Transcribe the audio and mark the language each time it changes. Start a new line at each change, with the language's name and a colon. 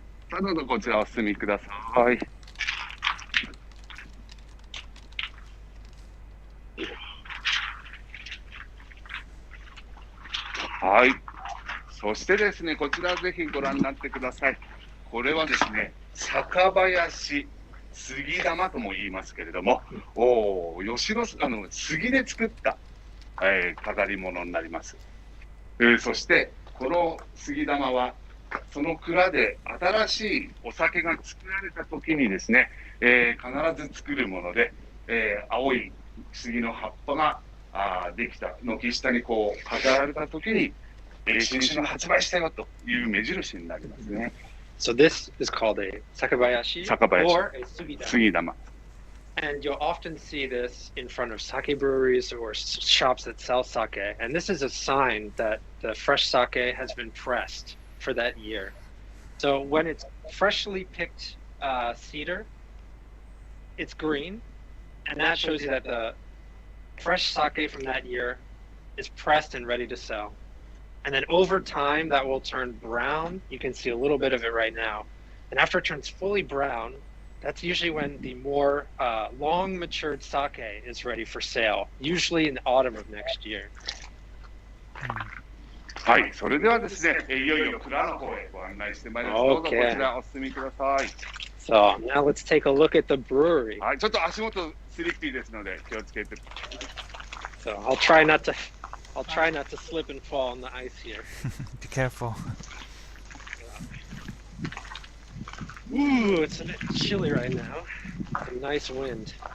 Japanese: どうぞこちらお進みください。はい。そしてですね、こちらぜひご覧になってください。これはですね、酒林杉玉とも言いますけれども、吉野杉で作った、飾り物になります。そしてこの杉玉はその蔵で新しいお酒が作られた時にですね、必ず作るもので、青い杉の葉っぱができた軒下にこう飾られた時に、新酒が発売したよという目印になりますね。
English: So this is called a sakabayashi or a sugidama. And you'll often see this in front of sake breweries or shops that sell sake. And this is a sign that the fresh sake has been pressed for that year. So when it's freshly picked cedar, it's green. And that shows you that the fresh sake from that year is pressed and ready to sell. And then over time, that will turn brown. You can see a little bit of it right now. And after it turns fully brown, that's usually when the more long matured sake is ready for sale, usually in the autumn of next year.
Japanese: はい、それではですね、いよいよ蔵の方へご案内してまいります。どうぞこちらお進みください。
English: So now let's take a look at the brewery.
Japanese: はい、ちょっと足元スリッピーですので気をつけて。
English: So I'll try not to slip and fall on the ice here. Be careful. Ooh, it's a bit chilly right now. It's a nice wind.